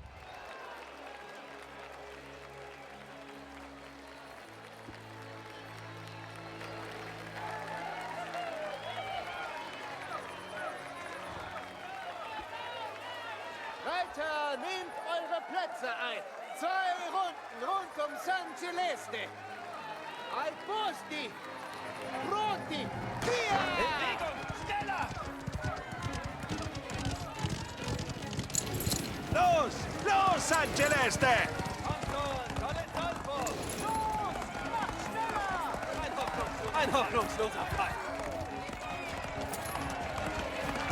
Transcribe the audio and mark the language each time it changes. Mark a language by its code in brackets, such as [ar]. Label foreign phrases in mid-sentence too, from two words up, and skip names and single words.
[de] Reiter, nehmt eure Plätze ein. 2 Runden rund um San Celeste. [it] Al posti, pronti, via! [de] Bewegung, schneller! Los! Los, San Celeste! Los, mach schneller! Ein hoffnungsloser Fall.